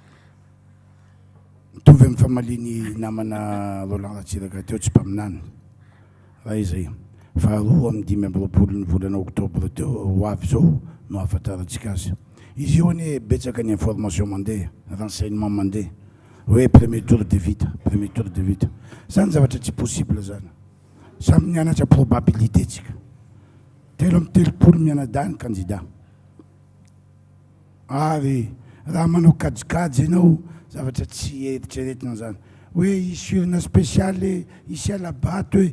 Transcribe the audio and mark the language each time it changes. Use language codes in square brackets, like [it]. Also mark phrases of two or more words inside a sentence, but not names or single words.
[mg] mitovy amin'ny famaliny namana Roland Ratsiraka teo tsy mpaminany raha izay fa 2 amin'ny 5 ny volana oktobra teo ho avy zao no ahafantarantsika azy izy io ane betsaka ny information mandeha renseignement mandeha hoe [fr] premier tour de vite [mg] zany zavatra tsy possible zany samy mianatra probabilité tsika telo amin'ny telopolo mianadany candidat ary raha manao kajikajy ianao zavatra tsy eritreretina zany hoe isy urina spéciale isy alabato hoe